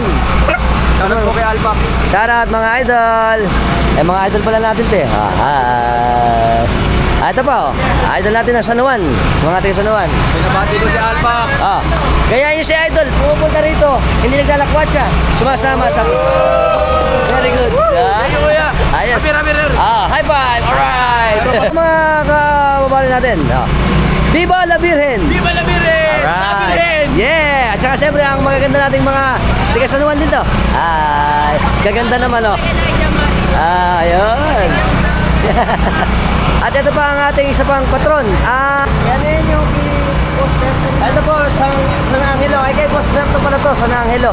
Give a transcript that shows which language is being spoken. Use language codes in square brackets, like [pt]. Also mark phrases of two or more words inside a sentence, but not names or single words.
[tl] Shoutout po kay Alpax. Shoutout mga idol. Mga idol pala natin ito eh. Ito pa idol natin ng San Juan. Mga taga San Juan. Pinabati ko si Alpax. Kaya yung si idol pumupunta rito. Hindi naglalakwat siya. Sumasama sa posisyon. [en] Very good. Thank you kuya. [tl] Ayos. [en] Happy. High five. Alright. [tl] Mga kababali natin. [es] Viva la Virgen! Viva la Virgen! Sa Virgen! [en] Yeah! [tl] At saka syempre ang magaganda nating mga tiga San Juan dito. Gaganda naman ayun. At ito pa ang ating isa pang patron. Yan yung ito po, San Angelo. Ay kay Boss Berto pala to, San Angelo.